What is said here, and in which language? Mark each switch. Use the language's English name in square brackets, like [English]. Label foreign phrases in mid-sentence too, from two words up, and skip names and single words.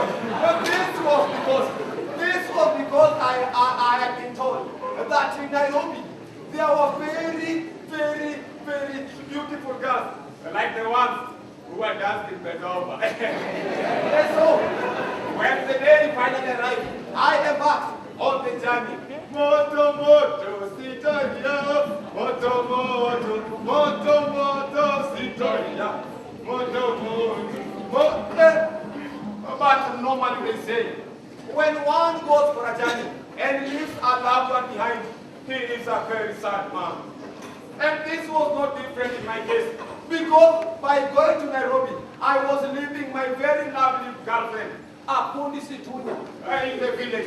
[English] But this was because I had been told that in Nairobi, there were very, very, very beautiful girls, like the ones who were dancing in Bedova. And so, when the day finally arrived, I embarked on the journey. [Swahili] Moto, moto, Sitoria. Moto, moto, moto, moto, Sitoria. Moto, moto, moto. [English] But normally they say, when one goes for a journey and leaves a loved one behind, he is a very sad man. And this was not different in my case, because by going to Nairobi, I was leaving my very lovely girlfriend, Apundi Situnya, in the village.